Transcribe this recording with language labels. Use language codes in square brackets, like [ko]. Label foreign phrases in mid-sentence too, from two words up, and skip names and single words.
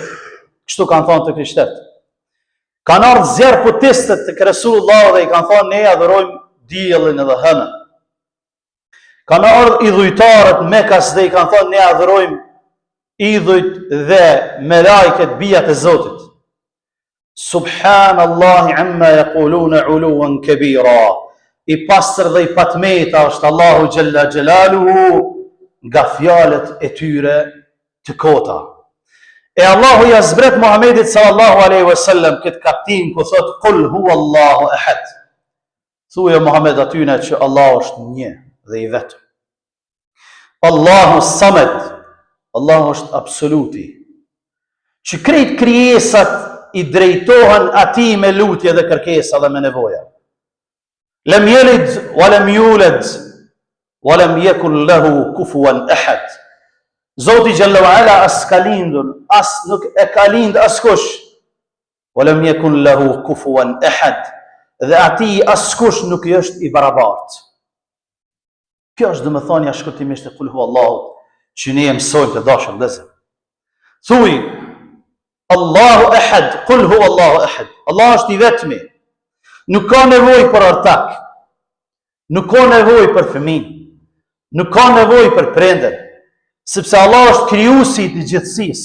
[sq] Kështu kanë thonë të krishterët. Kanë ardhur zjarputistët të Resulullah dhe i kanë thonë, ne e adhurojmë diellin dhe hënën. Kanë ardhur idhujtarët Mekas dhe i kanë thonë, ne e adhurojmë idhujt dhe melajket, bijat e Zotit. [ar] سبحان الله عما يقولون علوا كبيرا. [sq] I pastër dhe i patmeta është Allahu [ar] جل جلاله [sq] nga fjalët e tyre të kota. E Allahu ja zbret Muhammedit [ar] صلى الله عليه وسلم [sq] këtë kaptin ku thot [ar] قل هو الله أحد. [sq] Thuaj Muhammed atyne që Allahu është një dhe i vetëm. [ar] الله الصمد, [sq] Allahu është absoluti, që krejt krijesat i drejtohen atij me lutje dhe kërkesa dhe me nevoja. [ar] لم يلد ولم يولد ولم يكن له كفوا أحد. [sq] Zoti [ar] جل وعلا [sq] as ka lindur, as nuk e ka lind askush. [ar] ولم يكن له كفوا أحد. [sq] Dhe atij askush nuk i është i barabartë. Kjo është domethënia shkurtimisht e [ar] قل هو الله [sq] që ne mësojmë të dashur vëllezër. [ar] Thuaj الله أحد، قل هو الله أحد. [sq] Allah është i vetmi. Nuk ka nevojë për ortak, nuk ka nevojë për fëmijë, nuk ka nevojë për prindër, sepse Allah është krijuesi i gjithësisë.